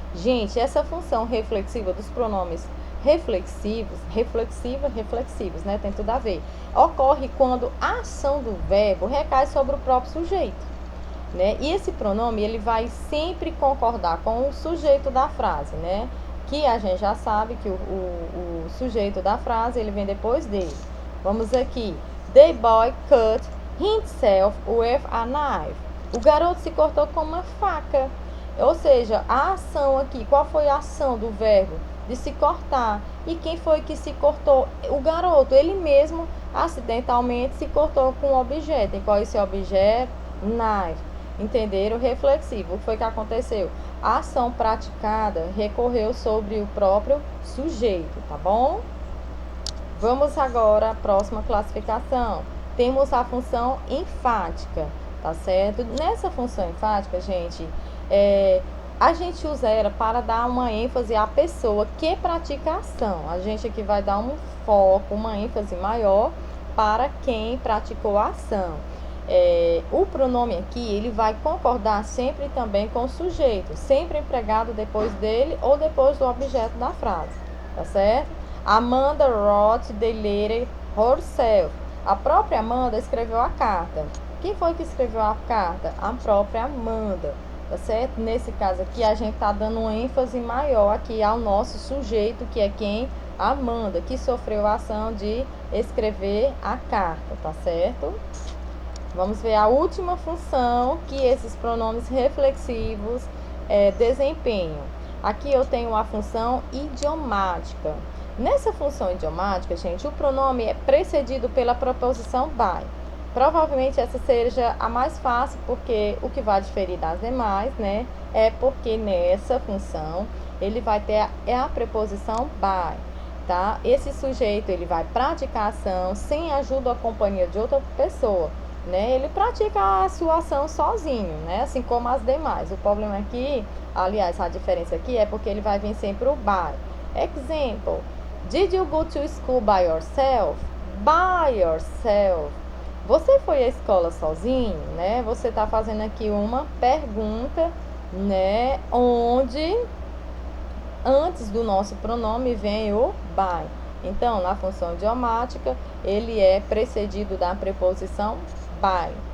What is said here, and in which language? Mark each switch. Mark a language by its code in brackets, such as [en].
[pt] Gente, essa função reflexiva dos pronomes reflexivos, reflexivos, né? Tem tudo a ver. Ocorre quando a ação do verbo recai sobre o próprio sujeito, né? E esse pronome, ele vai sempre concordar com o sujeito da frase, né? Que a gente já sabe que o sujeito da frase, ele vem depois dele. Vamos aqui. [en] The boy cut himself with a knife. [pt] O garoto se cortou com uma faca. Ou seja, a ação aqui, qual foi a ação do verbo? De se cortar. E quem foi que se cortou? O garoto, ele mesmo, acidentalmente, se cortou com um objeto. E qual é esse objeto? Knife. Entenderam? Reflexivo. O que foi que aconteceu? A ação praticada recorreu sobre o próprio sujeito, tá bom? Vamos agora à próxima classificação. Temos a função enfática, tá certo? Nessa função enfática, gente, a gente usa ela para dar uma ênfase à pessoa que pratica a ação. A gente aqui vai dar um foco, uma ênfase maior para quem praticou a ação. O pronome aqui, ele vai concordar sempre também com o sujeito, sempre empregado depois dele ou depois do objeto da frase, tá certo? [en] Amanda wrote the letter herself. [pt] A própria Amanda escreveu a carta. Quem foi que escreveu a carta? A própria Amanda, tá certo? Nesse caso aqui, a gente tá dando uma ênfase maior aqui ao nosso sujeito, que é quem? A Amanda, que sofreu a ação de escrever a carta, tá certo? Vamos ver a última função que esses pronomes reflexivos desempenham. Aqui eu tenho a função idiomática. Nessa função idiomática, gente, o pronome é precedido pela preposição by. Provavelmente essa seja a mais fácil, porque o que vai diferir das demais, né, é porque nessa função ele vai ter a preposição by, tá? Esse sujeito, ele vai praticar a ação sem ajuda ou companhia de outra pessoa, né? Ele pratica a sua ação sozinho, né? Assim como as demais. O problema aqui, aliás, a diferença aqui é porque ele vai vir sempre o by. [en] Example. Did you go to school by yourself? By yourself. [pt] Você foi à escola sozinho, né? Você está fazendo aqui uma pergunta, né? Onde antes do nosso pronome vem o by. Então, na função idiomática, ele é precedido da preposição by.